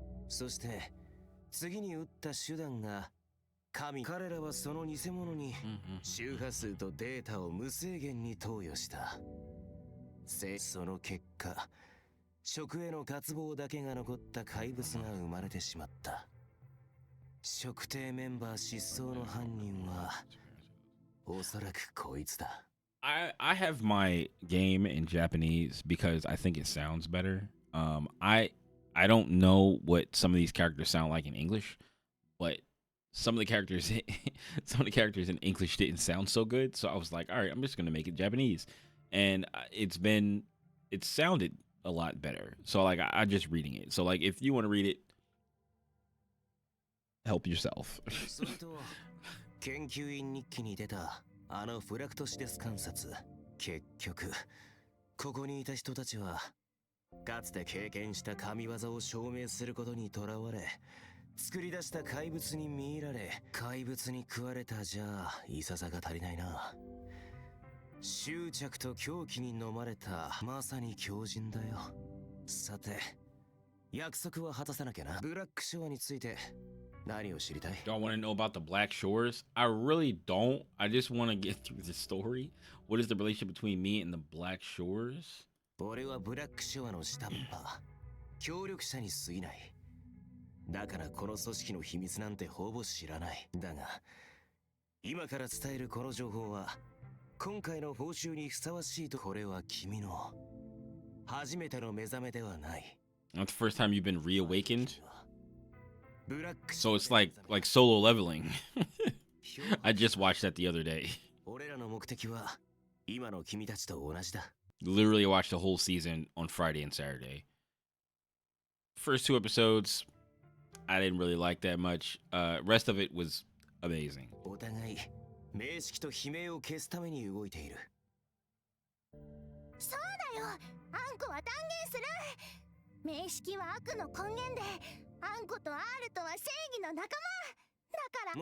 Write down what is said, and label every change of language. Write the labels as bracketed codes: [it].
[ja] そして次に撃った手段が彼らはその偽物に周波数とデータを無制限に投与した。その結果、食への渇望だけが残った怪物が生まれてしまった。食帝メンバー失踪の犯人はおそらくこいつだ。 [en] I have my game in Japanese because I think it sounds better. I don't know what some of these characters sound like in English, but some of the characters in English didn't sound so good. So I was like, all right, I'm just gonna make it Japanese, and it sounded a lot better. So like I just reading it. So like if you want to read it, help yourself. [ja] 研究員日記に出たあのフラクトシデス観察。結局ここにいた人たちはかつて経験した神業を証明することにとらわれ、作り出した怪物に見入られ、怪物に食われたじゃあいささが足りないな。執着と狂気に飲まれたまさに狂人だよ。さて、約束は果たさなきゃな。ブラックショアについて何を知りたい？ [en] Do I want to know about the Black Shores? I really don't. I just want to get through the story. What is the relationship between me and the Black Shores? [ja] 俺はブラックショアの下っ端、協力者に過ぎない。だからこの組織の秘密なんてほぼ知らない。だが今から伝えるこの情報は今回の報酬にふさわしいと。これは君の初めての目覚めではない。 [en] That's the first time you've been reawakened. [ja] ブラック [en] So it's like solo leveling. I just watched that the other day. [ja] 俺らの目的は今の君たちと同じだ。 [en] Literally watched the whole season on Friday and Saturday. First 2 episodes, I didn't really like that much. Rest of it was amazing. [ja] お互い名式と悲鳴を消すために動いている。そうだよ、あんこは断言する。名式は悪の根源で、あんこと R とは正義の仲間だから。